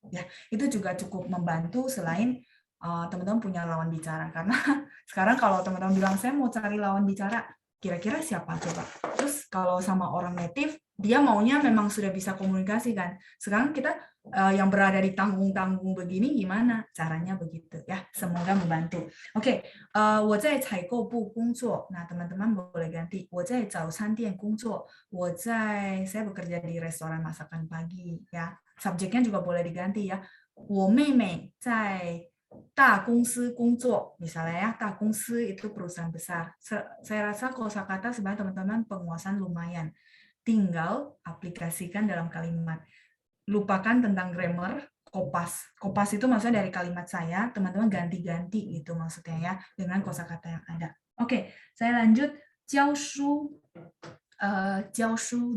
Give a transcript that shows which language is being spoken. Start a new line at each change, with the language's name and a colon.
Indonesian: Ya, itu juga cukup membantu selain teman-teman punya lawan bicara. Karena sekarang kalau teman-teman bilang saya mau cari lawan bicara, kira-kira siapa coba? Terus kalau sama orang native, dia maunya memang sudah bisa komunikasi kan. Sekarang kita yang berada di tanggung-tanggung begini gimana caranya begitu ya, semoga membantu.
Chinese: Oke, 我在采购部工作.
Indonesian: Nah, teman-teman boleh ganti
Chinese: 我在早餐店工作.
Indonesian: saya bekerja di restoran masakan pagi ya. Subjeknya juga boleh diganti ya.
Chinese: 我妹妹在大公司工作,
Indonesian: misalnya ya, 大公司 itu perusahaan besar. Saya rasa kosakata sebenarnya teman-teman penguasaan lumayan. Tinggal aplikasikan dalam kalimat. Lupakan tentang grammar, kopas. Kopas itu maksudnya dari kalimat saya, teman-teman ganti-ganti gitu maksudnya ya, dengan kosakata yang ada. Oke, saya lanjut. 教书.教书.